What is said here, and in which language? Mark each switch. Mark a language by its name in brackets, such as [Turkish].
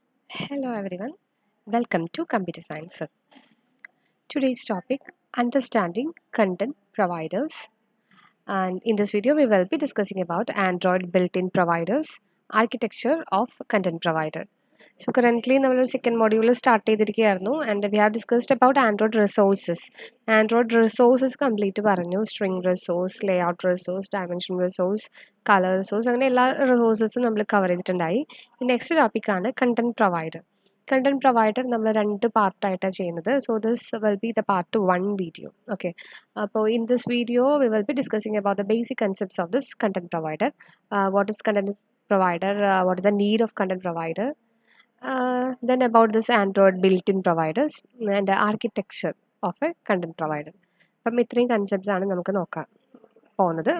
[English] Hello everyone, welcome to Computer Science. Today's topic, understanding content providers, and in this video we will be discussing about Android built-in providers, architecture of content provider. So currently [Malayalam] നമ്മൾ [English] second module start [Malayalam] ചെയ്തിരിക്കുകയായിരുന്നു [English] and we have discussed about Android resources. Android resources complete [Malayalam] പറഞ്ഞു, [English] string resource, layout resource, dimension resource, color resource, [Malayalam] അങ്ങനെ എല്ലാ [English] resources [Malayalam] നമ്മൾ cover ചെയ്തിട്ടുണ്ടായി. Next ടോപ്പിക്കാണ് content provider. Content provider നമ്മൾ രണ്ട് പാർട്ടായിട്ടാണ് ചെയ്യുന്നത്. [English] So this will be the part 1 video. [Malayalam] Okay, അപ്പോൾ [English] in this video we will be discussing about the basic concepts of this content provider. What is content provider? What is the need of content provider? Then about this Android built-in providers and the architecture of a content provider. [Malayalam] അപ്പം ഇത്രയും concepts ആണ് നമുക്ക് നോക്കാൻ പോകുന്നത്.